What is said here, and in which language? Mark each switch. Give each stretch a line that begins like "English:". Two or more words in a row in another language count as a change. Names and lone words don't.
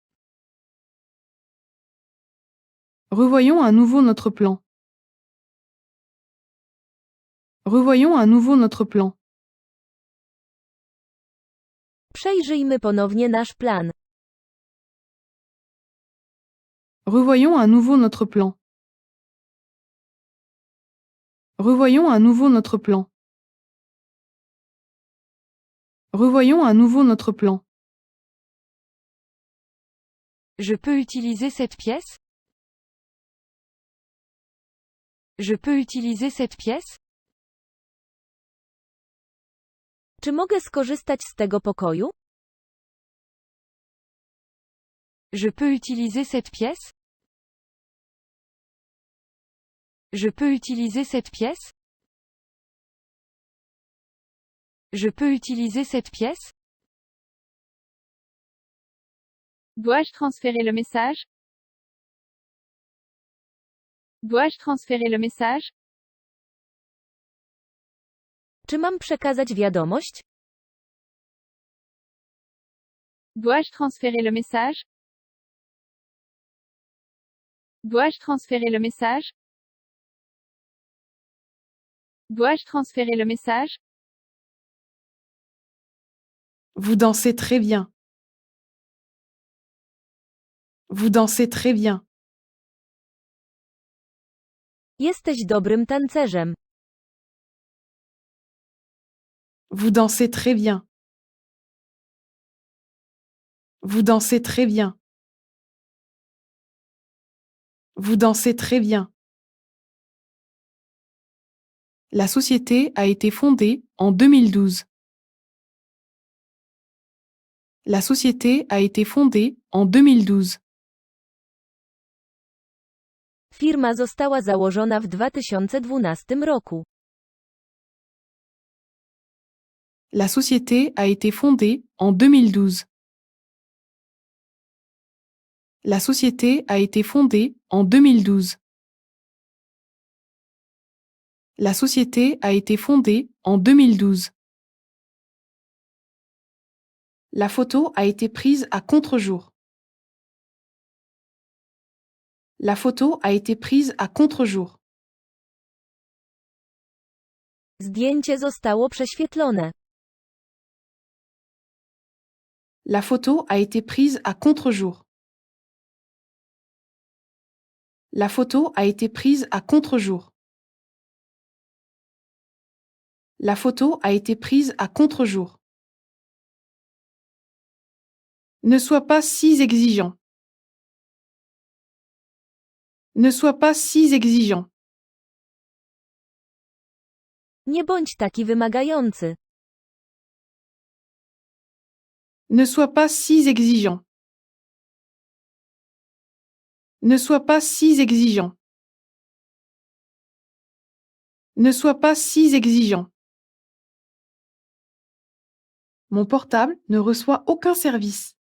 French: Revoyons à nouveau notre plan. Revoyons à nouveau notre plan.
Polish: Przejrzyjmy ponownie nasz plan.
French: Revoyons à nouveau notre plan. Revoyons à nouveau notre plan. Revoyons à nouveau notre plan. Je peux utiliser cette pièce? Je peux utiliser cette pièce?
Polish: Czy mogę skorzystać z tego pokoju?
French: Je peux utiliser cette pièce? Je peux utiliser cette pièce? Je peux utiliser cette pièce? Dois-je transférer le message? Dois-je transférer le message?
Polish: Czy mam przekazać wiadomość?
French: Dois-je transférer le message? Dois-je transférer le message? Dois-je transférer le message? Vous dansez très bien. Vous dansez très bien.
Polish: Jesteś dobrym tancerzem.
French: Vous dansez très bien. Vous dansez très bien. Vous dansez très bien. La société a été fondée en 2012. La société a été fondée en 2012.
Polish: Firma została założona w 2012 roku.
French: La société a été fondée en 2012. La société a été fondée en 2012. La société a été fondée en 2012. La photo a été prise à contre-jour. La photo a été prise à contre-jour.
Polish: Zdjęcie zostało prześwietlone.
French: La photo a été prise à contre-jour. La photo a été prise à contre-jour. La photo a été prise à contre-jour. Ne sois pas si exigeant. Ne sois pas si exigeant.
Polish: Nie bądź taki wymagający.
French: Ne sois pas si exigeant. Ne sois pas si exigeant. Ne sois pas si exigeant. Mon portable ne reçoit aucun service.